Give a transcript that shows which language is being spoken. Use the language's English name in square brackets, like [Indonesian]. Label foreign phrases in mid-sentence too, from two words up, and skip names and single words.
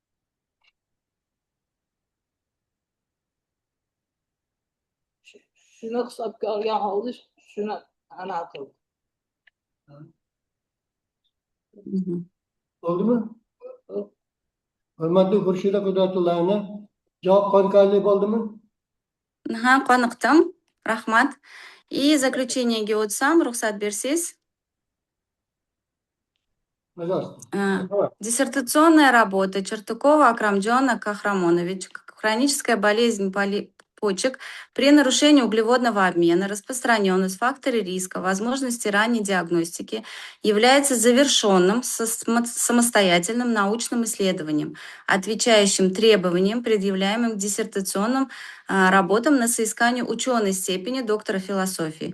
[Uzbek] Shuni hisobga olgan holda shuni aniq qildik. Bo'ldimi? Hurmatli Xurshida Qudratullayevna, javob qoniqarli bo'ldimi? Ha, qoniqdim. Rahmat. [Russian] И заключениеga [Uzbek] o'tsam, ruxsat bersangiz. [Russian] Диссертационная работа Чертакова Акрамджона Кахрамоновича «Хроническая болезнь почек при нарушении углеводного обмена, распространенность, факторы риска, возможности ранней диагностики» является завершенным самостоятельным научным исследованием, отвечающим требованиям, предъявляемым к диссертационным работам на соискание ученой степени доктора философии.